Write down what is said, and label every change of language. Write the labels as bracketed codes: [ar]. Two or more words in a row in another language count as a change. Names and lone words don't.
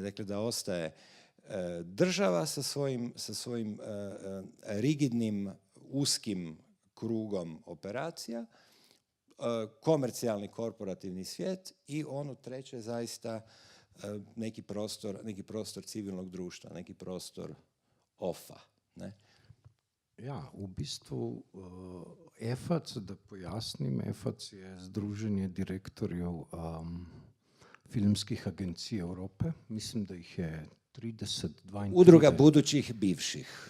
[hr] Dakle, da ostaje država sa svojim rigidnim, uskim krugom operacija, komercijalni korporativni svijet i ono treće zaista neki prostor civilnog društva, neki prostor ofa. Ne? [sl] Ja, v bistvu EFAC, da pojasnim, EFAC je Združenje direktorjev filmskih agencij Evrope. Mislim, da jih je 30, 32. [hr] Udruga budućih bivših.